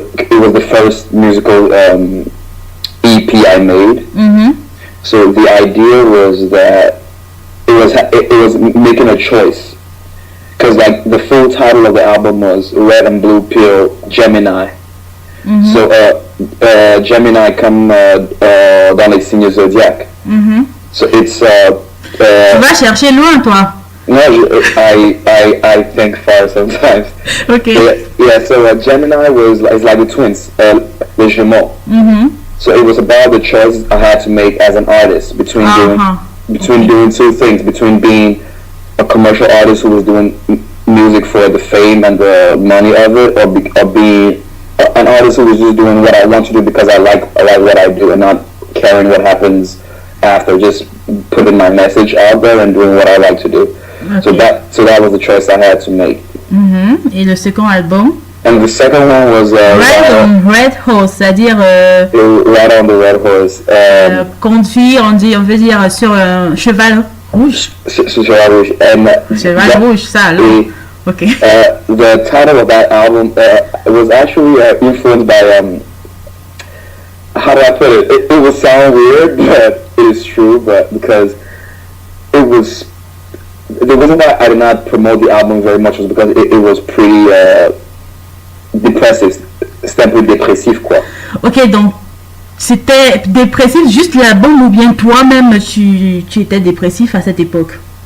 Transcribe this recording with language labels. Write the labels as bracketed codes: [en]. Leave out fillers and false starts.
[en] It was the first musical EP I made. Mm-hmm. So the idea was that it was making a choice, because like the full title of the album was Red and Blue Pill Gemini. Mm-hmm. [fr] So Gemini come dans les signes zodiaques. Mm-hmm. [en] So it's [fr] tu vas chercher loin, toi. [en] No, I think far sometimes. Okay. Yeah. So Gemini is like the twins, [fr] les jumeaux. Mm-hmm. [en] So it was about the choice I had to make as an artist between doing two things, between being a commercial artist who was doing music for the fame and the money of it, or being an artist who was just doing what I want to do because I like what I do and not caring what happens after, just putting my message out there and doing what I like to do. Okay. So that was the choice I had to make. [fr] Mm-hmm. Et le second album? [en] And the second one was [fr] Ride on Red Horse, c'est-à-dire [en] Ride on the Red Horse. [fr] Conduire, on veut dire sur un cheval rouge. Cheval rouge. Cheval rouge, ça alors. Okay. [en] The title of that album was actually influenced by how do I put it? It will sound weird, but it is true. But because it was the reason why I did not promote the album very much was because it was pretty depressive. [fr] C'était un peu dépressif, quoi. Ok, donc c'était dépressif juste l'album ou bien toi-même tu étais dépressif à cette époque?